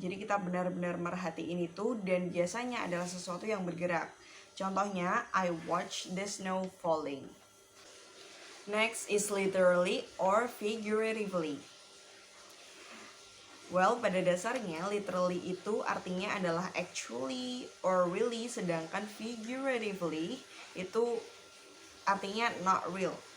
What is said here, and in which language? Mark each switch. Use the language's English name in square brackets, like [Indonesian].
[Indonesian] Jadi kita benar-benar merhatiin itu dan biasanya adalah sesuatu yang bergerak. Contohnya, [English] I watch the snow falling. Next is literally or figuratively. Well, [Indonesian] pada dasarnya literally itu artinya adalah [English] actually or really, [Indonesian] sedangkan figuratively itu artinya [English] not real.